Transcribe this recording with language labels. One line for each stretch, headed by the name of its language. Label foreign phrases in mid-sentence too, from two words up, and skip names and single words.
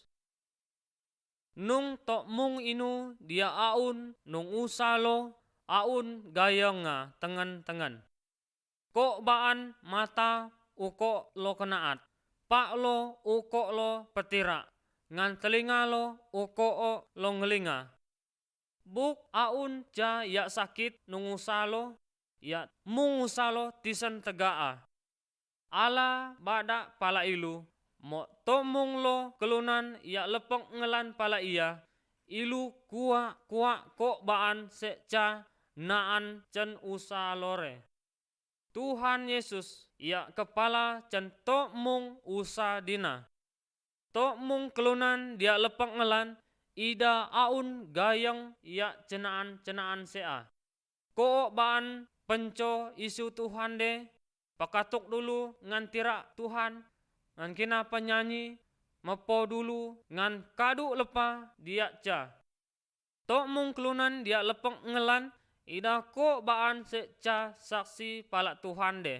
Mainstream Kenyah: Nung tok mung inu dia aun nung usa lo aun gayonga tengen-tengen. Kok baan mata uko lo kenaat. Pak lo uko lo petira. Ngan telinga lo uko lo ngelinga. Buk aun ja ya sakit nung usa lo ya mung usa lo tisen tegaa. Ala bada pala ilu, mo tomung lo kelunan ya lepeng ngelan pala iya, ilu kuak kok baan seca naan cen usa lore. Tuhan Yesus ya kepala cen tomung usa dina. Tomung kelunan dia lepeng ngelan, ida aun gayang ya cenaan sea. Kok baan penco isu Tuhan de, pakatuk dulu ngan tira Tuhan, ngan kina penyanyi, mepo dulu ngan kadu lepa dia ca. Tok mung kelunan dia lepeng ngelan, ida ko baan seca saksi palak Tuhan de.